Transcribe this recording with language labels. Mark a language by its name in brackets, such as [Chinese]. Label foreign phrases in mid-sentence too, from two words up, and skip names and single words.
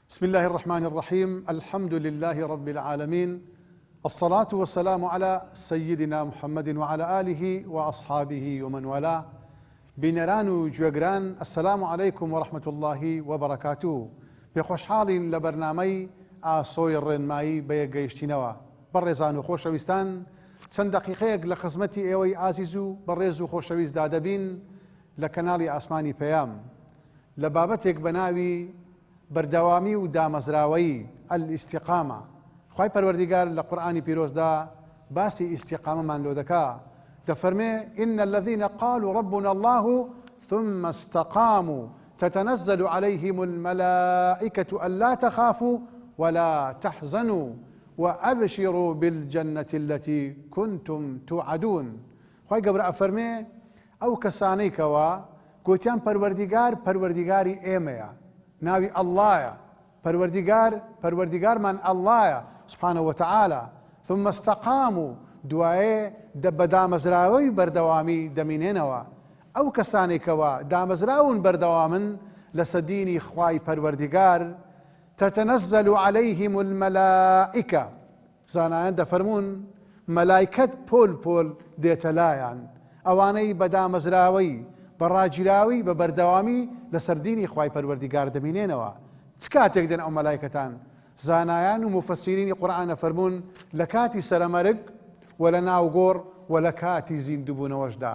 [Arabic] الله الرحمن الرحيم. الحمد لله رب العالمين، الصلاة والسلام على سيدنا محمد وعلى آله وأصحابه ومن والاه. [Central Kurdish] بینەران و گوێگران، [Arabic] السلام عليكم ورحمة الله وبركاته. [Central Kurdish] بخۆشحاڵین لە بەرنامەی ئاسۆی ڕێنمایی بەیەکگەیشتنەوە. بەڕێزان و خۆشەویستان، چەند دەقیقەیەک لە خزمەتی ئێوەی ئازیز و بەڕێز و خۆشەویست دادەبین لە کەناڵی ئاسمانی پەیام لە بابەتێک بە ناوی بەردەوامی و دامەزراوەی ئەلیستیقامە. خوای پەروەردیگار لە قورئانی پیرۆزدا باسی ئیستیقامەمان لۆ دەکا، دەفەرمێ: [Arabic] إن الذين قالوا ربنا الله ثم استقاموا تتنزل عليهم الملائكة ألا تخافوا ولا تحزنوا وأبشروا بالجنة التي كنتم توعدون. [Central Kurdish] خوای گەورە ئەفەرمێ ئەو کەسانەی کەوا گوتیان پەروەردیگاری ئێمەیە، ناوی ئەڵڵایە، پەروەردیگارمان ئەڵڵایە [Arabic] سبحانه وتعالى، ثم استقاموا، [Central Kurdish] دوایێ بە دامەزراوەی بەردەوامی دەمینێنەوە. ئەو کەسانێک کەوا دامەزراون بەردەوامن لەسەر دینی خوای پەروەردیگار، [Arabic] تتنزل عليهم الملائكة، [Central Kurdish] زانایان دەفەرمون مەلایکەت پۆل پۆل دێتە لایەن، ئەوانەی بە دامەزراوەی بە ڕاگیراوی بە بەردەوامی لەسەر دینی خوای پەروەردیگار دەمینێنەوە. چ کاتێک دێن ئەو مەلایکەتان؟ زانایان و مفەسیرینی قورئان فەرمون لە کاتی سەرەمەرگ و لە ناوگۆڕ و لە کاتی زیندووبوونەوەشدا.